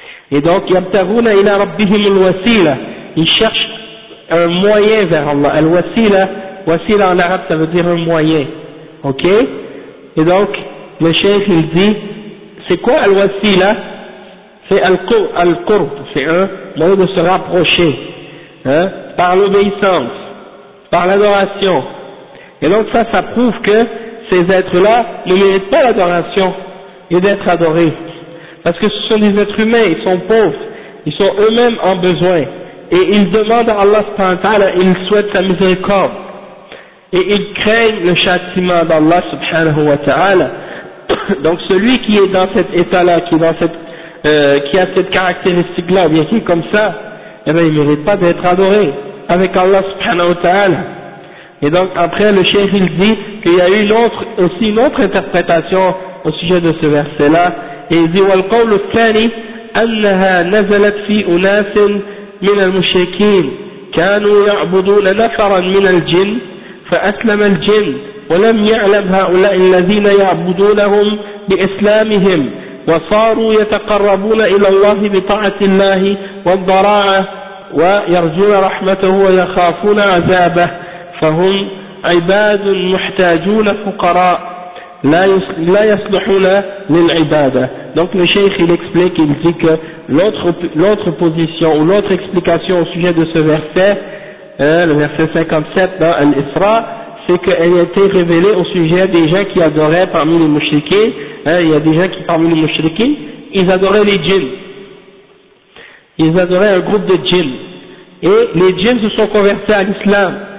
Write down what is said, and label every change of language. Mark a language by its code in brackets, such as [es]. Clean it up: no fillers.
[fr] Et donc, [ar] يَبْتَغُونَ إِلَى رَبِّهِمُ الْوَسِيلَ. [fr] Ils cherchent un moyen vers Allah. الْوَسِيلَ, وَسِيلَ en arabe, ça veut dire un moyen. Ok? Et donc, le cheikh, il dit, c'est quoi الْوَسِيلَ? C'est الْقُرْب. C'est un moyen de se rapprocher. Hein? Par l'obéissance. Par l'adoration. Et donc, ça prouve que ces êtres-là ne méritent pas l'adoration et d'être adorés. Parce que ce sont des êtres humains, ils sont pauvres, ils sont eux-mêmes en besoin. Et ils demandent à Allah subhanahu wa ta'ala, ils souhaitent sa miséricorde. Et ils craignent le châtiment d'Allah subhanahu wa ta'ala. Donc celui qui est dans cet état-là, qui a cette caractéristique-là, bien qu'il est comme ça, eh bien il ne mérite pas d'être adoré avec Allah subhanahu wa ta'ala. Et donc après le cheikh il dit qu'il y a une autre interprétation au sujet de ce verset là, et il dit [ar] والقول الثاني انها نزلت في اناس من المشركين كانوا يعبدون نفرا من الجن فاسلم الجن ولم يعلم هؤلاء الذين يعبدونهم باسلامهم وصاروا يتقربون الى الله بطاعه الله والضراعه ويرجون رحمته ويخافون عذابه فهم عباد محتاجون فقراء لا يصلحون للعبادة. [fr] Donc le cheikh il explique, il dit que l'autre position ou l'autre explication au sujet de ce verset, le verset 57 dans Al-Isra, c'est qu'elle a été révélée au sujet des gens qui adoraient parmi les mouchriquins. Il y a des gens qui parmi les mouchriquins, ils adoraient les djinns, ils adoraient un groupe de djinns, et les djinns se sont convertis à l'islam.